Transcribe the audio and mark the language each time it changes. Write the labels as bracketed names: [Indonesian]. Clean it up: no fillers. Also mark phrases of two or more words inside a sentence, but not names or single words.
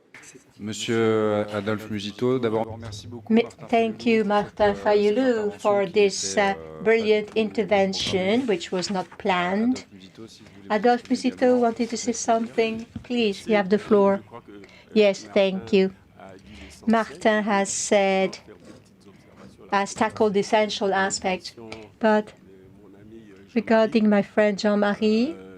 [French] Monsieur Adolphe Muzito, d'abord, merci beaucoup. [English] Thank you, Martin Fayoulou, for this brilliant intervention, which was not planned. Adolphe Muzito wanted to say something. Please, you have the floor. Yes, thank you. Martin has tackled the essential aspect, but regarding my friend Jean-Marie,